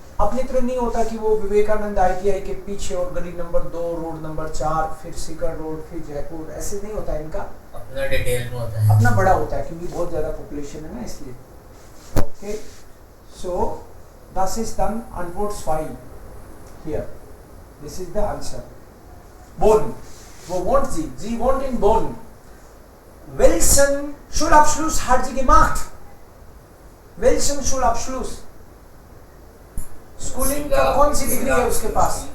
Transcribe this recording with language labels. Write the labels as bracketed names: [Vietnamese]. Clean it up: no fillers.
[Hindi] अपनी तरह नहीं होता कि वो विवेकानंद ITI के पीछे और गली नंबर 2, रोड नंबर 4, फिर सीकर रोड, फिर जयपुर, ऐसे नहीं होता इनका। अपना डिटेल में होता है, अपना बड़ा होता है क्योंकि बहुत ज्यादा पॉपुलेशन है ना, इसलिए। [English] Okay so this is done antwortfrei here, this is the answer. बोन, वो वॉन्ट जी वॉन्ट इन बोन। [German] Welchen Schulabschluss hat sie gemacht? Welchen Schulabschluss? [Hindi] Schooling का कौन सी डिग्री है उसके पास?